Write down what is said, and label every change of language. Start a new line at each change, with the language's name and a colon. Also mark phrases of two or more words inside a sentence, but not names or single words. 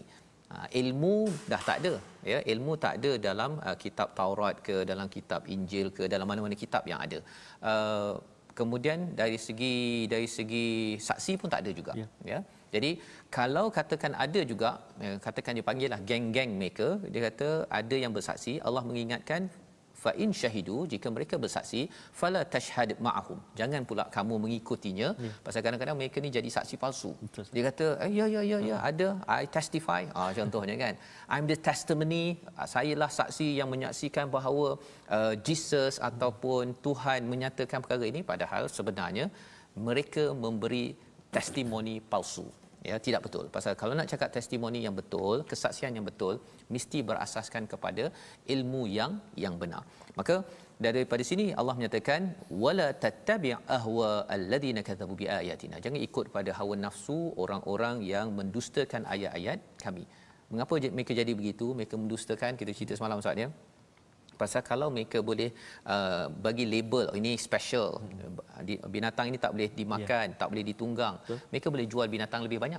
Malay: Ilmu dah tak ada ya, ilmu tak ada dalam kitab Taurat ke, dalam kitab Injil ke, dalam mana-mana kitab yang ada. Kemudian dari segi saksi pun tak ada juga ya. Jadi kalau katakan ada juga, katakan dia panggillah geng-geng mereka, dia kata ada yang bersaksi, Allah mengingatkan
Arabic: فإن شهدوا,
Malay: jika mereka bersaksi
Arabic: فلا تشهد معهم,
Malay: jangan pula kamu mengikutinya. Pasal kadang-kadang mereka ni jadi saksi palsu. Betul. Dia kata ya ada,
English: I testify,
Malay: contohnya kan,
English: I'm the testimony,
Malay: sayalah saksi yang menyaksikan bahawa Jesus ataupun Tuhan menyatakan perkara ini, padahal sebenarnya mereka memberi testimoni palsu. Ya, tidak betul. Pasal kalau nak cakap testimoni yang betul, kesaksian yang betul, mesti berasaskan kepada ilmu yang benar. Maka daripada sini Allah menyatakan
Arabic: ولا تتبع أهواء الذين كذبوا بآياتنا,
Malay: jangan ikut pada hawa nafsu orang-orang yang mendustakan ayat-ayat kami. Mengapa mereka jadi begitu? Mereka mendustakan, kita cerita semalam Ustaz ya. Pasal kalau mereka boleh bagi label ini special, binatang ini tak boleh dimakan, tak boleh ditunggang, mereka boleh jual binatang lebih banyak.